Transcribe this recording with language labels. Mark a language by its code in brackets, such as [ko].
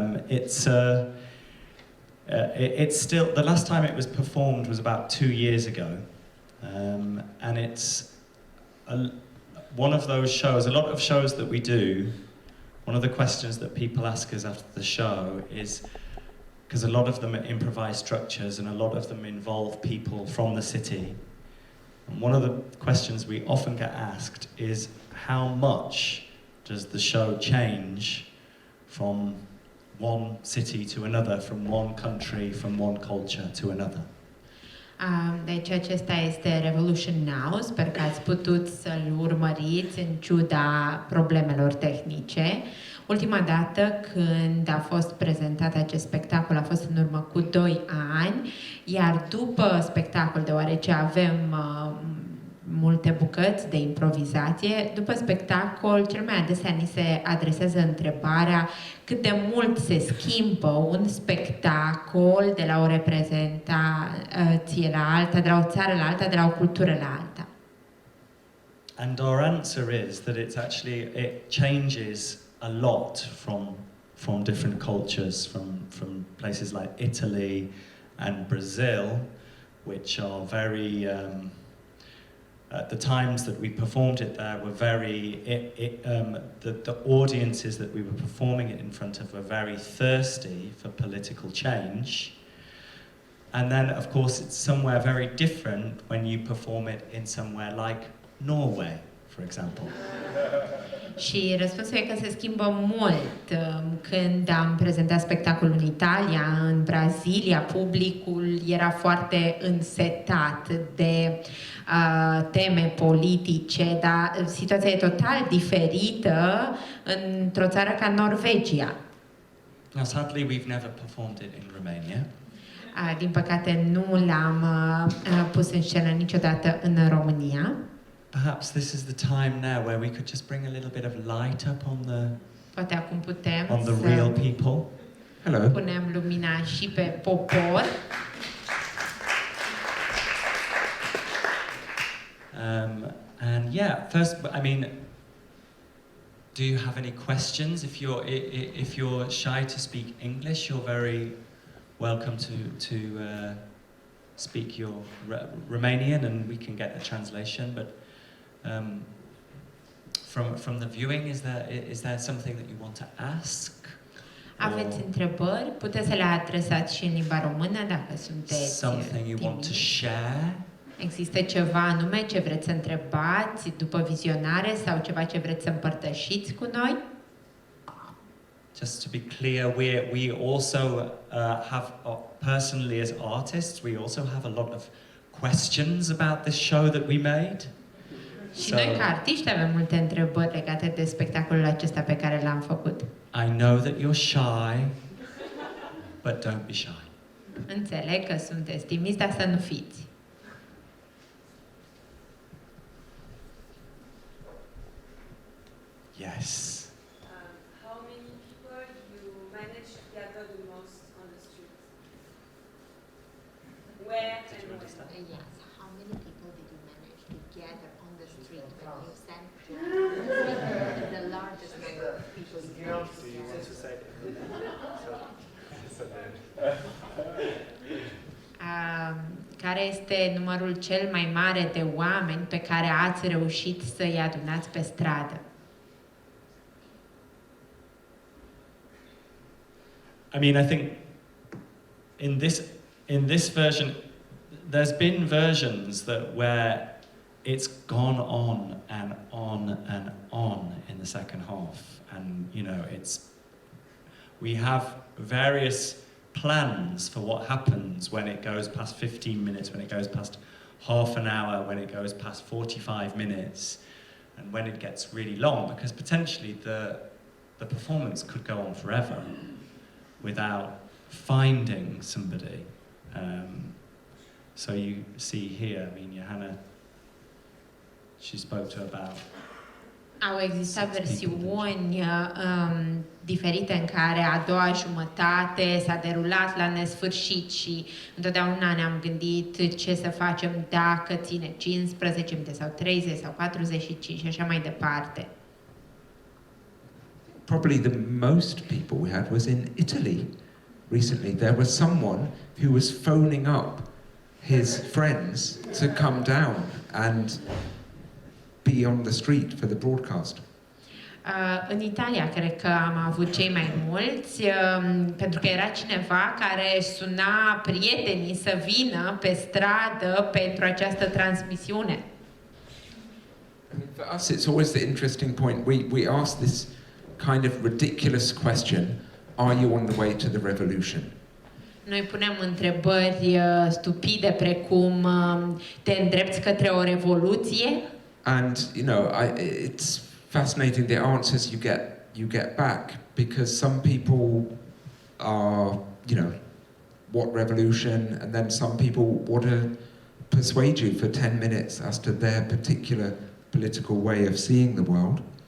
[en] It's still, the last time it was performed was about 2 years ago, and it's one of those shows. A lot of shows that we do, one of the questions that people ask us after the show is, because a lot of them are improvised structures and a lot of them involve people from the city. And one of the questions we often get asked is, how much does the show change from one city to another, from one country, from one culture to another? [ro] Deci acesta este Revolution Now, sper că ați putut să-l urmăriți în ciuda problemelor tehnice. Ultima dată când a fost prezentat acest spectacol a fost în urmă cu 2 ani, iar după spectacol, deoarece avem multe bucăți de improvizație, după spectacol cel mai adesea ni se adresează întrebarea cât de mult se schimbă un spectacol de la o reprezentație la alta, de la o țară la alta, de la o cultură la alta. [en] And our answer is that it changes a lot from different cultures, from places like Italy and Brazil, which are very the times that we performed it there were very the audiences that we were performing it in front of were very thirsty for political change. And then of course it's somewhere very different when you perform it in somewhere like Norway, for example. [ro] Și răspunsul e că se schimbă mult. Când am prezentat spectacolul în Italia, în Brazilia, publicul era foarte însetat de teme politice, dar situația e total diferită într-o țară ca Norvegia. [en] Now, sadly, we've never performed it in Romania. [ro] Din păcate nu l-am pus în scenă niciodată în România. [en] Perhaps this is the time now where we could just bring a little bit of light up [ro] Poate acum putem [en] on the real people. Hello. [ro] Punem lumina și pe popor. [en] And yeah, first, I mean, do you have any questions? If you're shy to speak English, you're very welcome to speak your Romanian, and we can get a translation. But from the viewing, is there something that you want to ask? [ro] Aveți întrebări? Puteți să le adresați și în limba română dacă sunteți [en] something you want to share? [ro] Există ceva anume ce vreți să întrebați după vizionare sau ceva ce vreți să împărtășiți cu noi? [en] Just to be clear, we also have, personally as artists, we also have a lot of questions about this show that we made. [ro] Și noi ca artiști avem multe întrebări legate de spectacolul acesta pe care l-am făcut. [en] I know that you're shy, but don't be shy. [ro] Înțeleg că sunteți timizi, dar să nu fiți. [en] Yes. How many people you manage to gather the most on the streets? Where and when? Yes. How many people did you manage to gather on the street when you sent the largest number of people you managed to gather? [ro] Care este numărul cel mai mare de oameni pe care ați reușit să-i adunați pe stradă? [en] I mean, I think in this version, there's been versions where it's gone on and on and on in the second half, and you know, we have various plans for what happens when it goes past 15 minutes, when it goes past half an hour, when it goes past 45 minutes, and when it gets really long, because potentially the performance could go on forever without finding somebody. So you see here, I mean, Johanna, she spoke to about... [ro] Au existat versiuni diferite în care a doua jumătate s-a derulat la nesfârșit și întotdeauna ne-am gândit ce să facem dacă ține 15 minute sau 30 sau 45 și așa mai departe. [en] Probably the most people we had was in Italy recently. There was someone who was phoning up his friends to come down and be on the street for the broadcast. [ro] În Italia cred că am avut cei mai mulți, pentru că era cineva care suna prietenii să vină pe stradă pentru această transmisiune. [en] For us, it's always the interesting point. We ask this kind of ridiculous question: are you on the way to the revolution? [ro] Noi punem întrebări stupide precum te îndrepți către o revoluție? [en] And you know, it's fascinating the answers you get back, because some people are, you know, what revolution, and then some people want to persuade you for 10 minutes as to their particular political way of seeing the world.